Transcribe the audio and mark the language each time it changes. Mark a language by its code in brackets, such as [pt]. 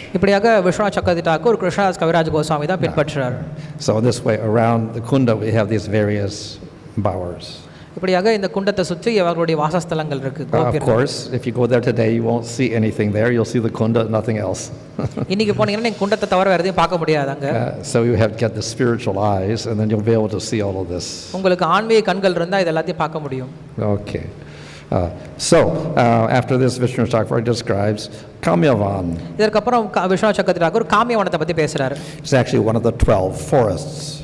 [ta] இப்படியாக விஸ்வநாத் சக்கரவர்த்தி டாக்கூர் கிருஷ்ணதாஸ் கவிராஜ் கோஸ்வாமி தான் பின்பற்றுறார். [en] So in this way, around the kunda we have these various bowers. [ta] இப்படியாக இந்த குண்டத்தை சுற்றி அவர்களுடைய வாசஸ்தலங்கள் இருக்கு. [en] Of course, if you go there today, you won't see anything there. You'll see the kunda, nothing else. [ta] இன்னைக்கு போனீங்கன்னா நீங்க குண்டத்தை தவிர வேற எதையும் பார்க்க முடியாது அங்க. [en] So you have to get the spiritual eyes, and then you'll be able to see all of this. [ta] உங்களுக்கு ஆன்மீக கண்கள் இருந்தா இது எல்லாத்தையும் பார்க்க முடியும். [en] Okay. So after this, Vishnu Chakravarti describes Kamyavan. [ta] இதற்கப்புறம் Viswanath சக்கரவர்த்தி டாக்கூர் காமியவனத்தை பற்றி பேசுறாரு. [en] It's actually one of the 12 forests.